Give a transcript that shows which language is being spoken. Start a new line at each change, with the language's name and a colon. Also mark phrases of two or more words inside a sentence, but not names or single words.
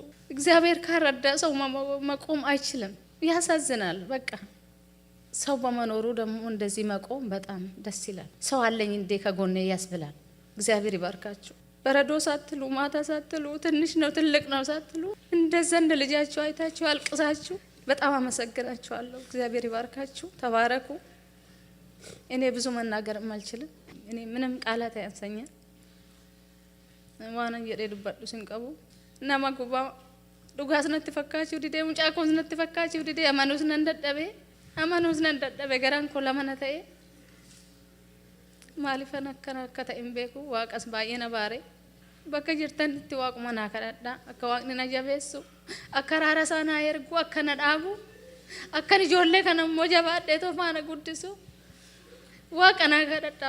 Amharic: እግዚአብሔር ካረዳ ሰው መቆም አይችልም። ያሳዝናል። በቃ ሰው በመኖሩ ደግሞ እንደዚህ መቆም በጣም ደስ ይላል። ሰው አለኝ እንዴ ከጎኔ ያስብላል። እግዚአብሔር ይባርካችሁ። በረዶ ሳትሉ ማታ ሳትሉ ትንሽ ነው ትልቅ ነው ሳትሉ እንደዛ እንደ ልጃችሁ አይታችሁ አልቅሳችሁ በጣም አመሰግናችኋለሁ። እግዚአብሔር ይባርካችሁ። ተባረኩ። እኔ ብዙ መናገርም አልችልም። እኔ ምንም ቃላት አያንሰኛል።
Oromo: ዋና jedhee dubbadhu sin qabu nama gubbaa dhugaas natti fakkaachuu didee mucaa koos natti fakkaachuu didee amanuus nan dadhabe garaan koo lama na ta'e maalifan akkana akka ta'e hin beeku. Waaqas baay'ee na baare. Bakka jirtanitti waaquma naa kadhadhaa akka waaqni na jabeessu akka raara isaa naa ergu akka na dhaabu akkan ijoollee kana immoo jabaadhee tofaana guddisu waaqa naa kadhadhaa.